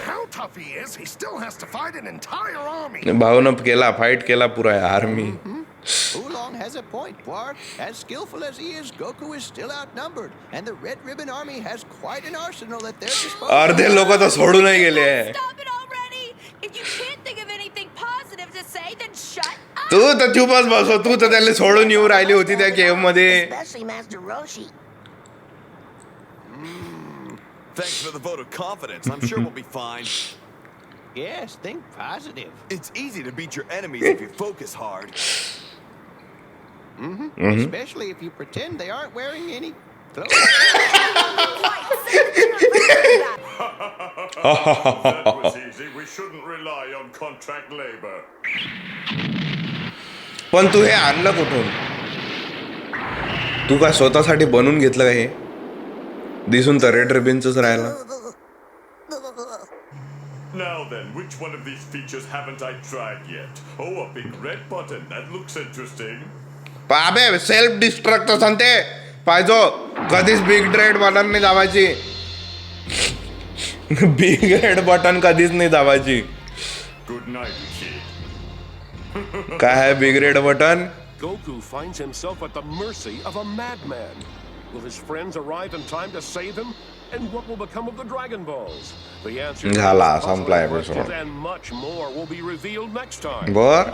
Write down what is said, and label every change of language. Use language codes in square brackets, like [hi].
[en] How tough he is, he still has to fight an entire army. [mr] भाऊनं केला fight केला पुरा army. [en] Oolong has a point, Quark. As skillful as he is, Goku is still outnumbered, and the Red Ribbon Army has quite an arsenal at their disposal. [mr] अर्धे लोक तर सोडूनही गेले. [en] Stop it already! If you can't think of anything positive to say, then shut up! [mr] तू तर चुपच बसो. तू तर त्याला सोडून येऊ राहिली होती त्या केव मध्ये. [en] Especially Master Roshi. Thanks for the vote of confidence. I'm sure we'll be fine. Yes, think positive. It's easy to beat your enemies if you focus hard. Especially if you pretend they aren't wearing any clothes. That was easy. We contract labor. [mr] पण तू हे आणलं कुठून? तू काय स्वतःसाठी बनवून घेतलं का हे? दिसून तर रेड रिबनच राहिला. [en] Now then, which one of these features haven't I tried yet? Oh, a big red button. That looks interesting. [mr] अबे सेल्फ डिस्ट्रक्ट सांगते पाहिजो कधीच बिग रेड बटन नाही दाबायची. बिग रेड बटन कधीच नाही दाबायची. [en] Good night, kid. [mr] काय आहे big red button? [en] Goku finds himself at the mercy of a madman. Will his friends arrive in time to save him? And what will become of the Dragon Balls? The answer to [mr] झाला, [en] these puzzling [mr] संपला [en] questions episode. and much more will be revealed next time. [mr] बर,